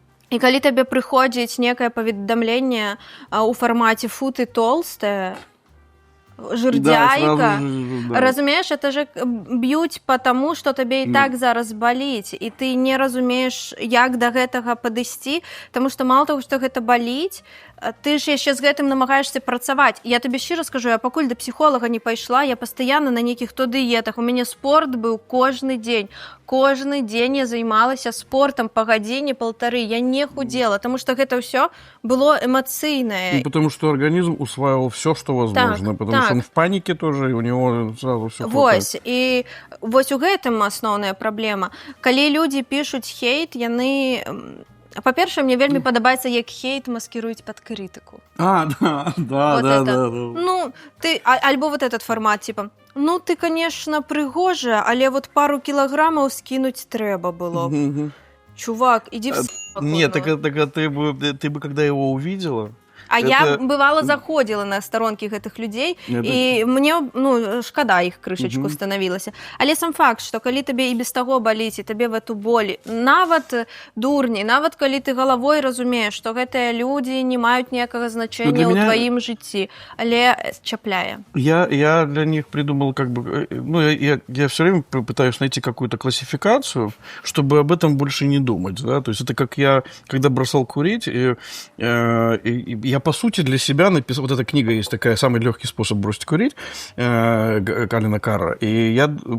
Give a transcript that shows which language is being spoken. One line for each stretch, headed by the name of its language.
Belarusian: І калі табе прыходзіць некае паведамленне у фармаце «фу,
Russian: ты толстая»,
Belarusian: жирдяйка, разумеешь,
Russian: это же
Belarusian: б'юць
Russian: потому,
Belarusian: что табе і так зараз баліць, і ты не разумееш, як да гэтага падысці, тому што
Russian: мало того,
Belarusian: што гэта баліць, ты ж яшчэ з гэтым намагаешься працаваць. Я табе шчыра скажу, я пакуль да псіхолага не пайшла, я пастаянна на нейкіх то дыетах, у мяне спорт быў кожны дзень я займалася спортом по гадзіне-паўтары, я не худела, тому што гэта ўсё было эмацыйнае.
Russian: Потому что организм усваивал все, что возможно, потому что он в панике тоже, и у него сразу все хватает.
Belarusian: Вось, і вось у гэтым асноўная праблема. Калі людзі пішуць хейт, яны... Па-першае, мне вельмі падабаецца, як хейт маскіруюць пад крытыку.
Russian: Да. Ну, ты... Альбо вот этот формат, типа, ну, ты, конечно,
Belarusian: прыгожая, але вот пару кілаграмаў скінуць трэба было.
Russian: Чувак, иди в с***. Нет, так ты бы, когда его увидела,
Belarusian: А я, бывало, заходила на сторонкі гэтых людзей, і мне, шкада іх крышачку станавілася. Але сам факт, што калі табе і без таго баліць, і табе
Russian: в эту боль,
Belarusian: нават дурні, нават калі ты галавой разумееш, што гэтыя людзі не маюць ніякага значэння ў тваім жыцці, але чапляе.
Russian: Я для них придумал я все время пытаюсь найти какую-то классификацию, чтобы об этом больше не думать, да, то есть это как я, когда бросал курить, и я, по сути, для себя написал, вот эта книга есть такая, «Самый легкий способ бросить курить», Калина Карра, и я